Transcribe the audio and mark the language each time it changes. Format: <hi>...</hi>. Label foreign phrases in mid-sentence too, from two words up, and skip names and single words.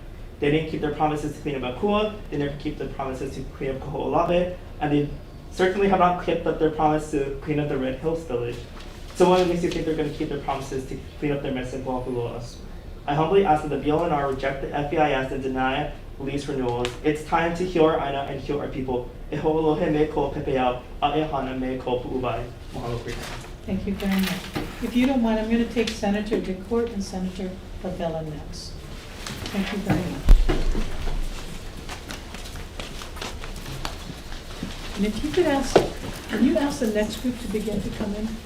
<en>They didn't keep their promises to clean up Ahupua, they never keep their promises to clean up Koho'olawe, and they certainly have not kept up their promise to clean up the Red Hills village. So what makes you think they're going to keep their promises to clean up their mess in PŌHAKULOA? I humbly ask that the BLNR reject the FEIS and deny lease renewals. It's time to heal our āina and heal our people.</en> <haw>E ho'olohe me ko pepeau, a e hana me ko pu'uwai.</haw> <en>Mahalo for your time. Thank you very much. If you don't mind, I'm going to take Senator DeCourt and Senator Favela next. Thank you very much. And if you could ask, can you ask the next group to begin to come in?</en>